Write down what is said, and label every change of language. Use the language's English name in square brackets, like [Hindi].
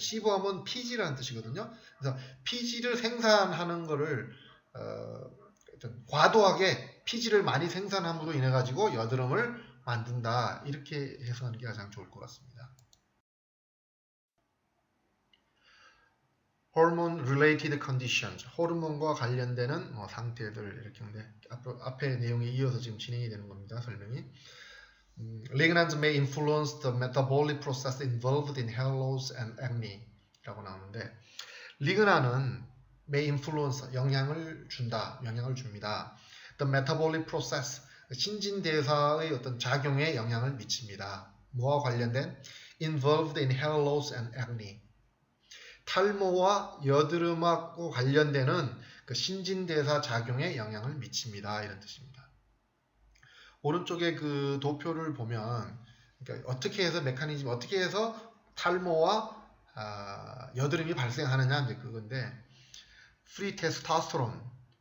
[Korean] sebum은 피지라는 뜻이거든요. 그래서 피지를 생산하는 거를 과도하게 피지를 많이 생산함으로 인해 가지고 여드름을 만든다. 이렇게 해석하는 게 가장 좋을 것 같습니다. hormone related conditions, 호르몬과 관련되는 상태들 이렇게 하는데 앞에 내용에 이어서 지금 진행이 되는 겁니다. 설명이. [English] Lignans may influence the metabolic process involved in hair loss and acne. [Korean] 라고 나오는데, 리그난은 [English] may influence, [Korean] 영향을 준다, 영향을 줍니다. [English] The metabolic process, [Korean] 신진대사의 어떤 작용에 영향을 미칩니다. 뭐와 관련된? [English] Involved in hair loss and acne. [Korean] 탈모와 여드름하고 관련되는 그 신진대사 작용에 영향을 미칩니다. 이런 뜻입니다. 오른쪽에 그 도표를 보면, 그러니까 어떻게 해서 메커니즘, 어떻게 해서 탈모와 여드름이 발생하느냐, 이제 그건데, 프리 테스토스테론.